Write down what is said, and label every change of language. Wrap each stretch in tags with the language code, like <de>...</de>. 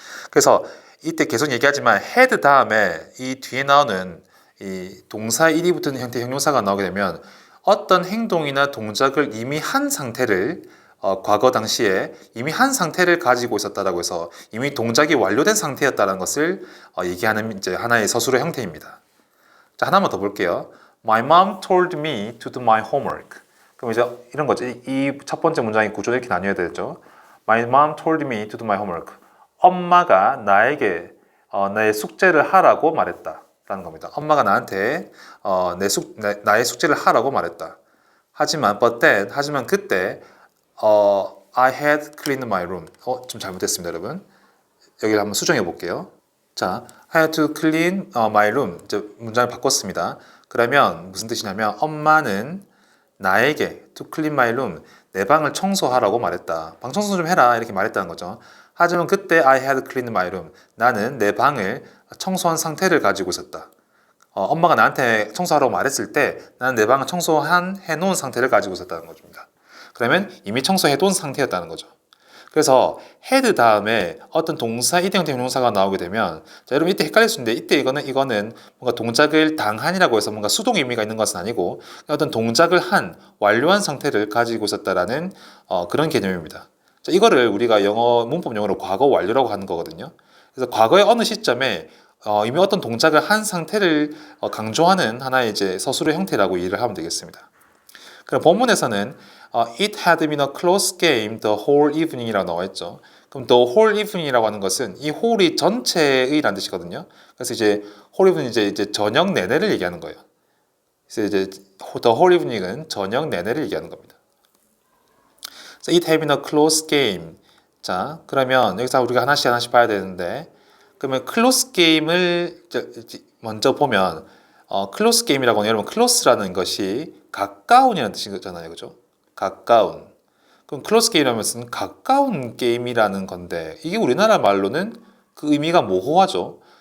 <ko>그래서 이때 계속 얘기하지만 had 다음에 이 뒤에 나오는 이 동사 ed이 붙은 형태 형용사가 나오게 되면 어떤 행동이나 동작을 이미 한 상태를 과거 당시에 이미 한 상태를 가지고 있었다라고 해서 이미 동작이 완료된 상태였다는 것을 얘기하는 이제 하나의 서술의 형태입니다. 자, 하나만 더 볼게요.</ko> <en>My mom told me to do my homework.</en> <ko>그럼 이제 이런 거죠. 이 첫 번째 문장의 구조를 이렇게 나뉘어야 되죠.</ko> <en>My mom told me to do my homework.</en> <ko>엄마가 나에게 내 숙제를 하라고 말했다. 라는 겁니다. 엄마가 나한테 나의 숙제를 하라고 말했다. 하지만 그때</ko> <en>I had cleaned my room.</en> <ko>좀 잘못했습니다, 여러분. 여기를 한번 수정해 볼게요.</ko> <en>자, I had to clean my room.</en> <ko>이제 문장을 바꿨습니다. 그러면 무슨 뜻이냐면 엄마는 나에게</ko> <en>to clean my room,</en> <ko>내 방을 청소하라고 말했다. 방 청소 좀 해라 이렇게 말했다는 거죠. 하지만 그때</ko> <en>I had cleaned my room.</en> <ko>나는 내 방을 청소한 상태를 가지고 있었다. 엄마가 나한테 청소하라고 말했을 때 나는 내 방을 해놓은 상태를 가지고 있었다는 겁니다. 그러면 이미 청소해둔 상태였다는 거죠. 그래서 had 다음에 어떤 동사 ed 형태 형용사가 나오게 되면 자, 여러분 이때 헷갈릴 수 있는데 이때 이거는 뭔가 동작을 당한이라고 해서 뭔가 수동 의미가 있는 것은 아니고 어떤 동작을 완료한 상태를 가지고 있었다라는 그런 개념입니다. 자, 이거를 우리가 문법 용어로 과거 완료라고 하는 거거든요. 그래서 과거의 어느 시점에 이미 어떤 동작을 한 상태를 강조하는 하나의 이제 서술의 형태라고 이해를 하면 되겠습니다. 그럼 본문에서는</ko> <en>It had been a close game the whole evening이라고</en> <ko>나와 있죠. 그럼 the whole evening이라고 하는 것은 이 whole이 전체의라는 뜻이거든요. 그래서 이제 whole evening 이제 저녁 내내를 얘기하는 거예요. 그래서 이제 the whole evening은 저녁 내내를 얘기하는 겁니다.</ko> <en>그래서 it had been a close game.</en> <ko>자, 그러면 여기서 우리가 하나씩 봐야 되는데, 그러면 close game을 먼저 보면 close game이라고 하면 여러분 close라는 것이 가까운이라는 뜻이잖아요, 그죠? 가까운. 그럼 close game이라는 것은 가까운 게임이라는 건데 이게 우리나라 말로는 그 의미가 모호하죠.</ko>